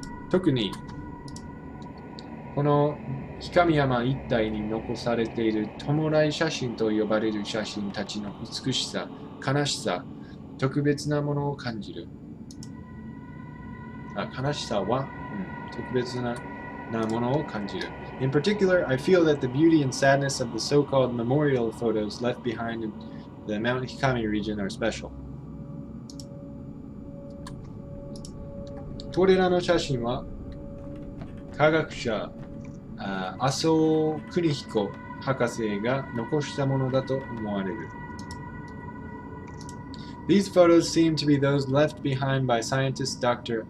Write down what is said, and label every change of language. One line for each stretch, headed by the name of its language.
Japanese: 特にこの氷上山一帯に残されている弔い写真と呼ばれる写真たちの美しさ、悲しさ、特別なものを感じる。悲しさは、特別なものを感じる。
English: In particular, I feel that the beauty and sadness of the so-called memorial photos left behind in the Mount Hikami region are special.
Japanese: これらの写真は科学者麻生邦彦博士が残したものだと思われる。
English: These photos seem to be those left behind by scientist Dr.